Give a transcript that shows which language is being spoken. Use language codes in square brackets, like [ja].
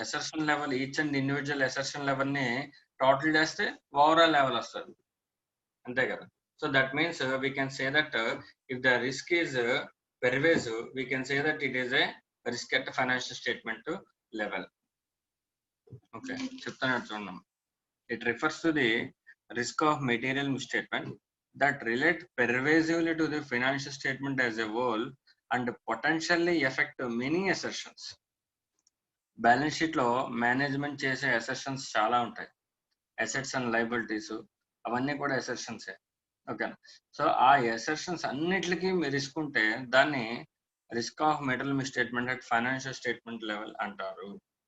[te] Assertion level, each and individual assertion level ని total చేస్తే overall level వస్తుంది. అంతే కదా. [en] So that means we can say that if the risk is pervasive, we can say that it is a risk at financial statement level. [te] Okay, చెప్తాను చూడండి. [en] It refers to the risk of material misstatement that relate pervasively to the financial statement as a whole and potentially affect many assertions. [te] Balance sheet లో management చేసే అసెషన్స్ చాలా ఉంటాయి. Assets and liabilities అవన్నీ కూడా అసెషన్సే. ఓకేనా. So ఆ అసెషన్స్ అన్నిటికీ రిస్క్ ఉంటే దాన్ని risk of material misstatement at financial statement level అంటారు.